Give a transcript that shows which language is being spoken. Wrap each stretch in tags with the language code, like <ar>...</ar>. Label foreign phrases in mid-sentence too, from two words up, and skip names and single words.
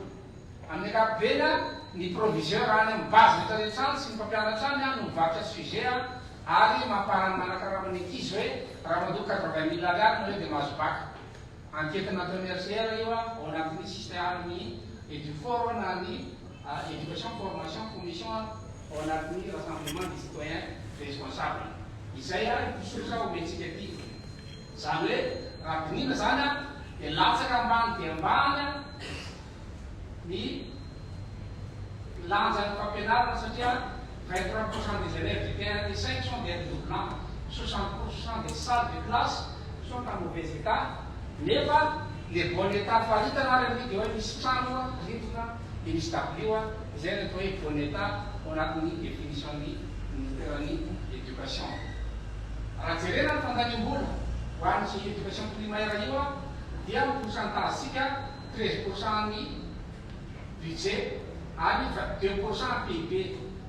<mg>Amin'ny ankapobeny ny proviseur any amin'ny base rehetrarehetrany sy ny mpampianatra any no mivarotra sujet ary mampahany manakaramany ankizy hoe raha mandoko 80 000 ariary nareo dia mahazo baka.</mg> <fr>Enquête intermédiaire</fr> <mg>io ao anatin'ny système ny EDUFOR na ny</mg> <fr>éducation formation commission</fr> <mg>ao anatin'ny rassemblement des citoyens responsables. Izay iposolotra omentsika ty. Zany hoe raha binina zany dia latsaka ambany dia ambany ny lanjan'ny fampianarana satria</mg> <fr>23% des élèves du PNT5 sont des redoublants, 60% des salles de classe sont en mauvais état.</fr> <mg>Nefa</mg> <fr>le bon état</fr> <mg>faritana reny dia hoe misy trano rindrina dia misy dabilio izay ny atao hoe</mg> <fr>bon état</fr> <mg>ao anatin'ny définition-ny ministeran'ny éducation. Raha jerena ny fandaniam-bola ho an'ny</mg> <fr>éducation primaire</fr> <mg>io dia ny pourcentage-sika 13% ny budget ary 2% PIB.</mg>